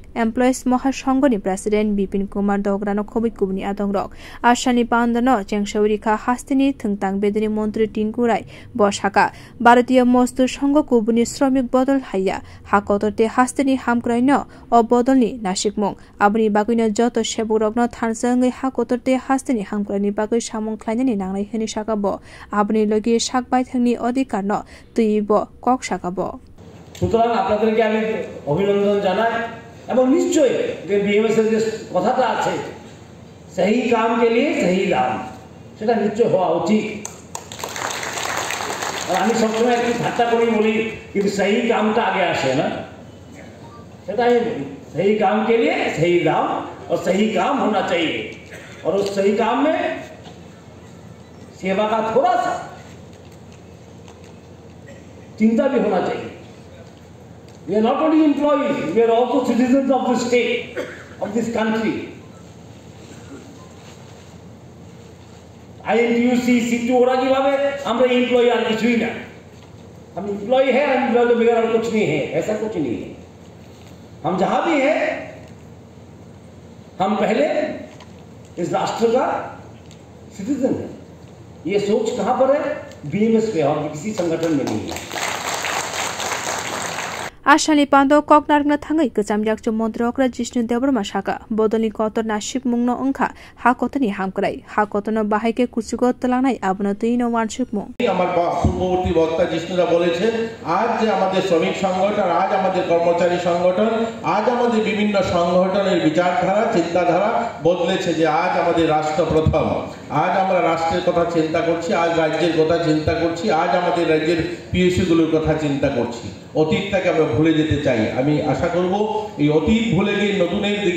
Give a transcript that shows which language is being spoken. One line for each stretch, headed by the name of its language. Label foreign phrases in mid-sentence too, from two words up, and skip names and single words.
Kok Borok: Employees Mahashongoni President Bipin Kumar Dograno Khobik Kubni Adongrok Ashani Pando no Chengshaurika Hastini Thungtang Bedri Montri Tingurai Boshaka Bharatiya Mostur Shongo Kubuni Shromik Bodol Hakotote Hastini Hamkraino or Bodolni Nashikmong Abni Baguina Joto Sheburogno Tansangi Hakotote Hastini Hamkrani Bagu Shamon Kleinani Nang Heni Shakabo Abni Logi Shakbite Heni Odikarno Tuibo Kok Shakabo
Bangla: সুতরাং আপনাদেরকে আমি অভিনন্দন জানাই এবং নিশ্চয়ই যে বিএমএস এর যে কথাটা আছে
Hindi: सही काम के लिए सही दाम
Bangla: সেটা নিশ্চয় হওয়া উচিত
Hindi: और
Bangla: আমি সবসময় একটু ঠাট্টা করে বলি কিন্তু सही কামটা আগে আসে না সেটাই
Hindi: सही काम के लिए सही दाम और सही काम होना चाहिए और उस सही काम में सेवा का थोड़ा सा चिंता भी होना चाहिए
English: We are not only employees, we are also citizens of this state, of this country.
Hindi: INTUC, C2 और अजीबाबे हम लोग एम्प्लॉय आने की ना हम एम्प्लॉय हैं एम्प्लॉय के बगैर कुछ नहीं है ऐसा कुछ नहीं है हम जहाँ भी हैं हम पहले इस राष्ट्र का सिटीजन है ये सोच कहाँ पर है बीएमएस पे और किसी संगठन में नहीं है
Kok Borok: Ashani Pando Koknarna Tangai Kazamyak Montrokra Jishnu Deburma Shaka Bodoli Kotor Naship Mungno Unka Hakotani Hamkrai Hakotono Bahike Kusugo Talanai Abnotino Wanshukmo
Bangla: আমার পূর্ববর্তী বক্তা জিষ্ণুরা বলেছেন আজ যে আমাদের শ্রমিক সংগঠন আজ আমাদের কর্মচারী সংগঠন আজ আমাদের বিভিন্ন সংগঠনের বিচারধারা চিন্তাধারা বদলেছে যে আজ আমাদের রাষ্ট্র প্রথম আজ আমরা রাষ্ট্রের কথা চিন্তা করছি আজ রাজ্যের কথা চিন্তা করছি আজ আমাদের রাজ্যের পিএসইগুলোর কথা চিন্তা করছি অতীতটাকে আমরা ভুলে যেতে চাই আমি আশা করব এই অতীত ভুলে গিয়ে নতুনের দিকে